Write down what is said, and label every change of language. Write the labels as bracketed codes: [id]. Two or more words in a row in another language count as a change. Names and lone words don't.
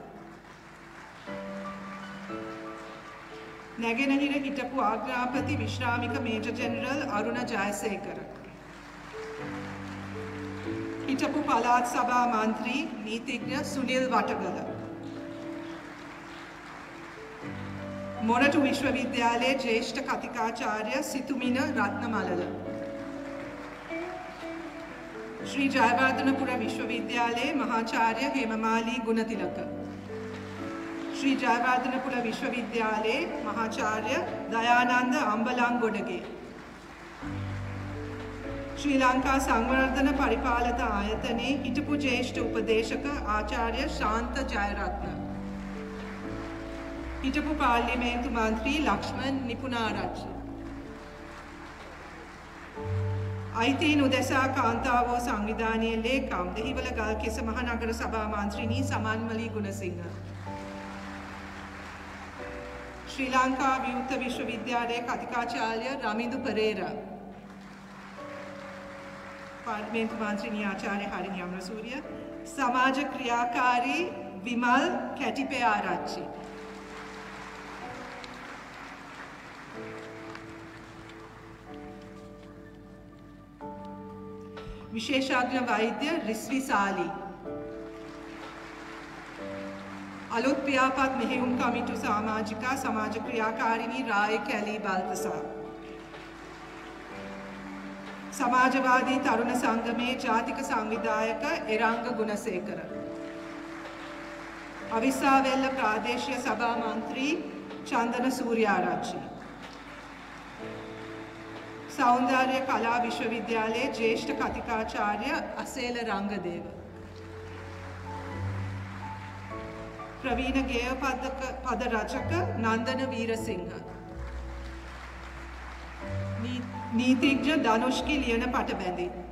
[si] නැගෙනහිර හිටපු ආග්‍රාපති විශ්‍රාමික මේජර් ජෙනරල් අරුණ ජයසේකර. හිටපු පළාත් සභා මන්ත්‍රී නීතිඥ සුනිල් වටගල. මොරටු විශ්වවිද්‍යාලයේ ජ්‍යෙෂ්ඨ කතිකාචාර්ය සිතුමින රත්නමලල. ශ්‍රී ජයවර්ධනපුර විශ්වවිද්‍යාලය මහාචාර්ය හේමමාලී ගුණතිලක. ශ්‍රී ජයවර්ධනපුර විශ්වවිද්‍යාලය මහාචාර්ය දයානන්ද අඹලන්ගොඩගේ. ශ්‍රීලංකා සංවර්ධන පරිපාලක ආයතනේ හිටපු ජ්‍යෙෂ්ඨ උපදේශක ආචාර්ය ශාන්ත ජයරත්න. හිටපු පාර්ලිමේන්තු මන්ත්‍රී ලක්ෂ්මන් නිපුණආරච්චි. අයිතීන් උදෙසා කාන්තාවෝ සංවිධානයේ ලේකම් දෙහිවල ගල්කිස්ස මහනගර සභා මන්ත්‍රිණී සමන්මලී ගුණසිංහ. ශ්‍රී ලංකා විවුර්ත විශ්වවිද්‍යාලයේ කතිකාචාර්ය රමිඳු පෙරේරා. පාර්ලිමේන්තු මන්ත්‍රිණී ආචාර්ය හරිනි අමරසූරිය. සමාජ ක්‍රියාකාරී විමල් කැටිපේ ආරච්චි. විශේෂඥ වෛද්‍ය රිස්වි සාලි. අලුත් පියාපත් මෙහෙයුම් කමිටු සමාජිකා සමාජ ක්‍රියාකාරිණී රාය කැලී බල්තසා. සමාජවාදී තරුණ සංගමේ ජාතික සංවිධායක එරංග ගුණසේකර. අවිස්සාවේල්ල ප්‍රාදේශීය සභා මන්ත්‍රී චන්දන සූර්යාරච්චි. සෞන්දර්ය කලා විශ්වවිද්‍යාලය ජ්‍යෙෂ්ඨ කතිකාචාර්ය අසේල රංගදේව. ප්‍රවීණ ගේය පද රචක නන්දන වීරසිංහ. නීතිඥ ධනුෂ්කී ලියනපටබැඳි.